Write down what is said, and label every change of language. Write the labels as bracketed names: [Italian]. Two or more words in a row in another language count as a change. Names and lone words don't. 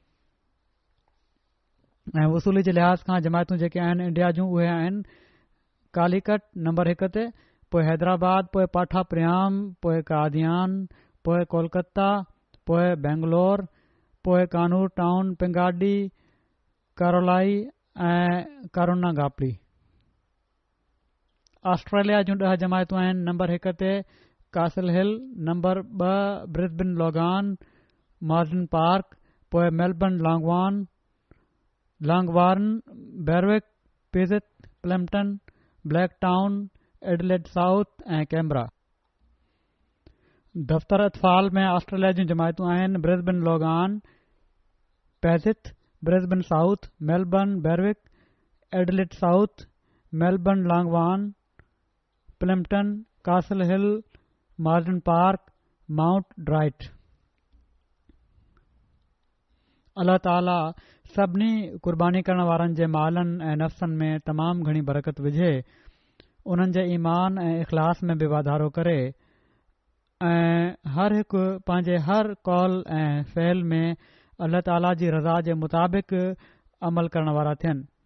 [Sindhi] ऐं वसूली जे लिहाज़ खां जमायतूं जेके आहिनि इंडिया जूं उहे आहिनि, कालीकट नंबर 1 ते, पोइ हैदराबाद, पोइ पाठा प्रियाम, पोइ कादियान, पोइ कोलकाता, पोइ बेंगलोर, पोइ कानूर टाउन, पिंगाडी, कारोलाई ऐं कारुना गापड़ी। ऑस्ट्रेलिया जूं 10 जमायतूं आहिनि, नंबर 1 ते कासल हिल, नंबर 2 ब्रिस्बेन लोगान, मार्जिन पार्क, पोइ मेलबर्न लॉन्गवार्न, बेरविक, पिज़ित, प्लैम्पटन, ब्लैक टाउन, एडिलेड साउथ ऐं कैमरा। दफ़्तर अतफाल में ऑस्ट्रेलिया जूं जमायतूं आहिनि, ब्रिस्बेन लोगान, पैज़ित, ब्रिस्बेन साउथ, मेलबर्न, बेरविक, एडिलेड साउथ, मेलबर्न लॉन्गवार्न, प्लैम्पटन, कासल हिल, मार्जिन पार्क, माउंट ड्राइट। अल्लाह ताला सभिनी क़ुर्बानी करण वारनि जे मालनि ऐं नफ़्सनि में तमामु घणी बरकत विझे, उन्हनि जे ईमान ऐं इख़लास में बि वाधारो करे ऐं हर हिकु पंहिंजे हर कौल ऐं फ़ैल में अल्लाह ताला जी रज़ा जे मुताबिक़ अमल करण वारा थियनि।